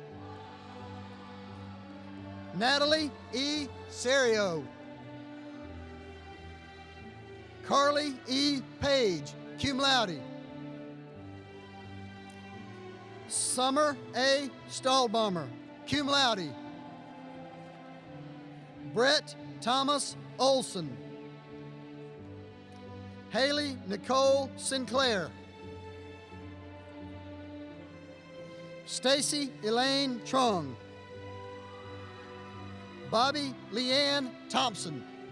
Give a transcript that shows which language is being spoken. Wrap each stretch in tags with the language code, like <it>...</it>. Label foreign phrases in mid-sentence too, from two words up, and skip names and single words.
<en>Natalie E. Serio. Carly E. Page,</en> <la>cum laude.</la> <en>Summer A. Stahlbomber,</en> <la>cum laude.</la> <en>Brett Thomas Olson. Haley Nicole Sinclair. Stacy Elaine Trung. Bobby Leanne Thompson.</en>